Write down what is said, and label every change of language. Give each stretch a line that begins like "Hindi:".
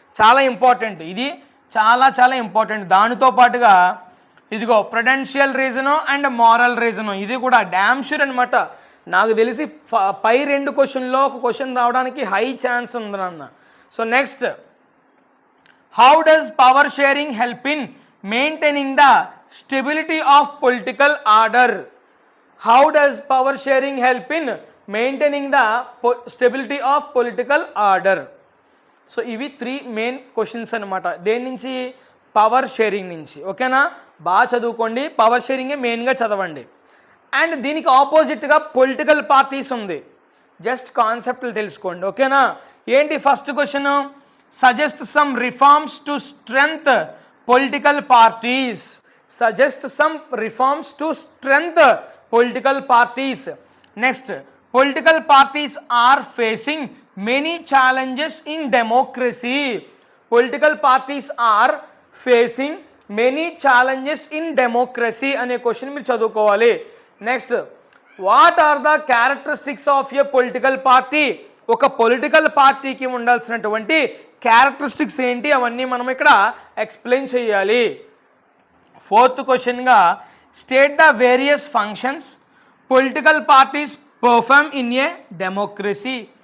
Telugu: చాలా ఇంపార్టెంట్ ఇది, చాలా ఇంపార్టెంట్. దానితో పాటుగా ఇదిగో Prudential reason and moral reason, ఇది కూడా
English: damn sure
Telugu: అనమాట. నాకు తెలిసి పై 2 క్వశ్చన్లో ఒక క్వశ్చన్ రావడానికి హై ఛాన్స్ ఉంది నాన్న.
English: So next, how does power sharing help in maintaining the stability of political order? How does power sharing help in maintaining the stability of political order?
Telugu: So ఇవి 3 main questions అనమాట. దేని నుంచి? Power sharing నుంచి, ఓకేనా. బాగా చదువుకోండి, power షేరింగే మెయిన్గా చదవండి. అండ్ దీనికి ఆపోజిట్గా పొలిటికల్ పార్టీస్ ఉంది. జస్ట్ కాన్సెప్ట్లు తెలుసుకోండి, ఓకేనా. ఏంటి first question?
English: Suggest some reforms to strength political parties. Suggest some reforms to strengthen political parties. Next, political parties are facing many challenges in democracy. Political parties are facing many challenges in democracy
Telugu: అనే question మీరు చదువుకోవాలి.
English: Next, what are the characteristics of a political party?
Telugu: ఒక political పార్టీకి ఉండాల్సినటువంటి characteristics ఏంటి, అవన్నీ మనం ఇక్కడ ఎక్స్ప్లెయిన్ చేయాలి.
English: 4th క్వశ్చన్గా state the various functions political parties perform in a democracy.